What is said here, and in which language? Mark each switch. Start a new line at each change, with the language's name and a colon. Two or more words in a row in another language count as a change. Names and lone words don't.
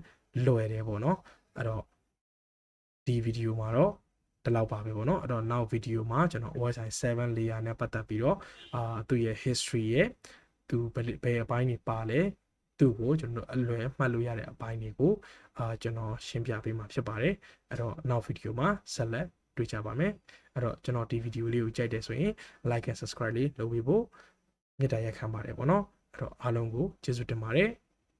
Burmese: လွယ်တယ်ပေါ့နော်အဲ့တော့ဒီဗီဒီယိုမှာတော့ဒီလောက်ပါပဲပေါ့နော်အဲ့တော့နောက်ဗီဒီယိုမှာကျွန်တော် OSI 7 layer နဲ့ပတ်သက်ပြီးတော့သူ့ရဲ့ history ရဲ့သူဘယ်အပိုင်းတွေပါလဲသူ့ကိုကျွန်တော်တို့အလွယ်မှတ်လို့ရတဲ့အပိုင်းတွေကိုကျွန်တော်ရှင်းပြပေးမှာဖြစ်ပါတယ်အဲ့တော့နောက်ဗီဒီယိုမှာဆက်လက်တွေ့ကြပါမယ်အဲ့တော့ကျွန်တော်ဒီဗီဒီယိုလေးကိုကြိုက်တယ်ဆိုရင်
English: like and subscribe
Burmese: လေးလုပ်ပေးဖို့မေတ္တာရပ်ခံပါတယ်ပေါ့နော်အဲ့တော့အားလုံးကိုကျေးဇူးတင်ပါတယ်